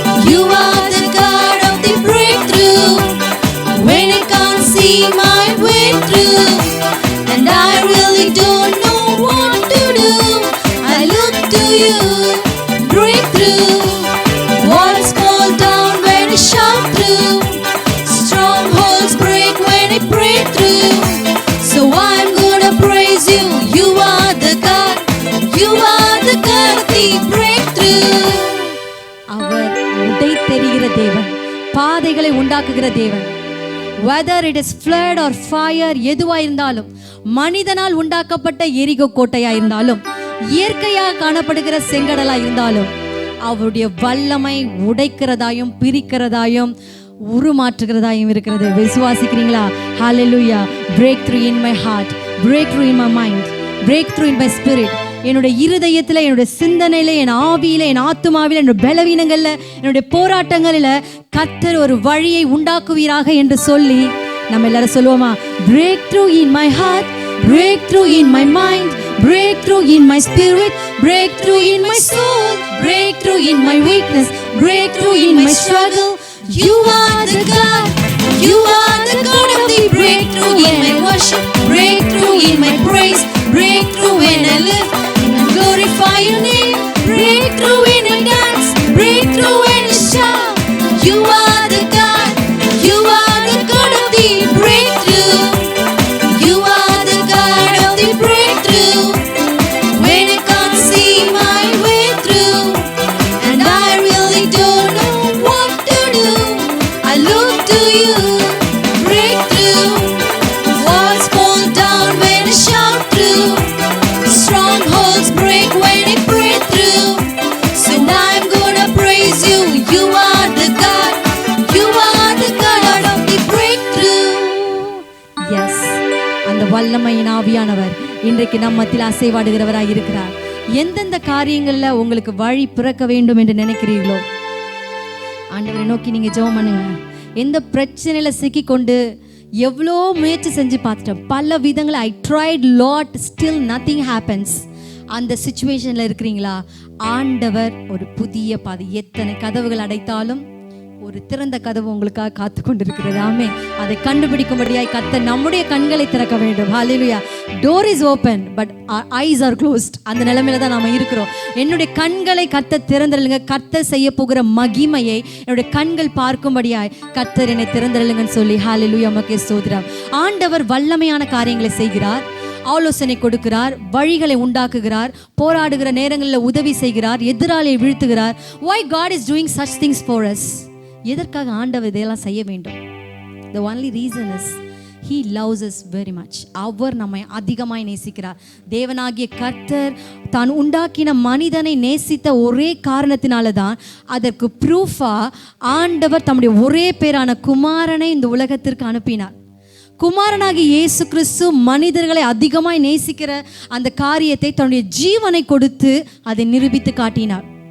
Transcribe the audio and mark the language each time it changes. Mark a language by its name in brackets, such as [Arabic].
[English] You are the God of the breakthrough. When I can't see my way through, and I really don't know what to do, I look to you, breakthrough. Walls fall down when I shout through, strongholds break when I pray through. So I'm gonna praise you. You are the God, you are the God of the breakthrough. [Tamil] அவர் உடை தெரிகிற தேவன், பாதைகளை உண்டாக்குகிற தேவன். [English] Whether it is flood or fire, [Tamil] எதுவா இருந்தாலும், மனிதனால் உண்டாக்கப்பட்ட எரிகோ கோட்டையா இருந்தாலும், இயற்கையாக காணப்படுகிற செங்கடலா இருந்தாலும், அவருடைய வல்லமை உடைக்கிறதாயும் பிரிக்கிறதாயும் உருமாற்றுகிறதாயும் இருக்கிறது. விசுவாசிக்கிறீங்களா? ஹalleluya. [English] breakthrough in my heart, breakthrough in my mind, breakthrough in my spirit. [Tamil] என்னுடைய இருதயத்தில், என்னுடைய சிந்தனையில், என் ஆவியில், என் ஆத்துமாவில், என்னுடைய பலவீனங்களில், என்னுடைய போராட்டங்களில் கர்த்தர் ஒரு வழியை உண்டாக்குவீராக என்று சொல்லி நம்ம எல்லாரும் சொல்லுவோமா? [English] breakthrough in my heart, breakthrough in my mind, breakthrough in my spirit, breakthrough in my soul, breakthrough in my weakness, breakthrough in my struggle. You are the God, you are the God of the breakthrough in my worship, breakthrough in my praise, breakthrough when I live and glorify your name, breakthrough when I dance, breakthrough when I shout. You are the God, you are the God of the breakthrough. You are the God of the breakthrough. When I can't see my way through, and I really don't know what to do, I look to you, breakthrough. Walls fall down when I shout through, strongholds break when I pray through. So I'm gonna praise you. You are the God, you are the God of the breakthrough. [Tamil] Yes, அந்த வல்லமையின் ஆவியானவர் இன்றைக்கு நம்ம மத்தியில் அசைவாடுகிறவராய் இருக்கிறார். எந்தெந்த காரியங்கள்ல உங்களுக்கு வழி பிறக்க வேண்டும் என்று நினைக்கிறீர்களோ, ஆண்டவரை நோக்கி நீங்க ஜெபம் பண்ணுங்க. எந்த பிரச்சனையில சிக்கிக்கொண்டு எவ்வளோ முயற்சி செஞ்சு பார்த்துட்டேன், பல விதங்களை [English] I tried lot, still nothing happens. [Tamil] அந்த சிச்சுவேஷனில் இருக்கிறீங்களா? ஆண்டவர் ஒரு புதிய பாதை, எத்தனை கதவுகள் அடைத்தாலும் ஒரு திறந்த கதவு உங்களுக்காக காத்து கொண்டிருக்கிறது. ஆமென். அதை கண்டுபிடிக்கும்படியாய் கர்த்தர் நம்முடைய கண்களை திறக்க வேண்டும். ஹalleluya. [English] Door is open but our eyes are closed. [Tamil] அந்த நிலைமையில தான் நாம இருக்கிறோம். என்னுடைய கண்களை கர்த்தர் திறந்தருளுங்க. கர்த்தர் செய்ய போகிற மகிமையை என்னுடைய கண்கள் பார்க்கும்படியாய் கர்த்தர் என்னை திறந்தருளுங்கன்னு சொல்லி ஹalleluya உமக்கே ஸ்தோத்திரம். ஆண்டவர் வல்லமையான காரியங்களை செய்கிறார், ஆலோசனை கொடுக்கிறார், வழிகளை உண்டாக்குகிறார், போராடுகிற நேரங்களில் உதவி செய்கிறார், எதிராளியை வீழ்த்துகிறார். [English] Why God is doing such things for us? [Tamil] எதற்காக ஆண்டவர் இதையெல்லாம் செய்ய வேண்டும்? [English] The only reason is He loves us very much. [Tamil] அவர் நம்மை அதிகமாய் நேசிக்கிறார். தேவனாகிய கர்த்தர் தான் உண்டாக்கின மனிதனை நேசித்த ஒரே காரணத்தினால தான் அதற்கு ப்ரூஃபா ஆண்டவர் தம்முடைய ஒரே பேரான குமாரனை இந்த உலகத்திற்கு அனுப்பினார். குமாரனாகிய இயேசு கிறிஸ்து மனிதர்களை அதிகமாய் நேசிக்கிற அந்த காரியத்தை தன்னுடைய ஜீவனை கொடுத்து அதை நிரூபித்து காட்டினார்.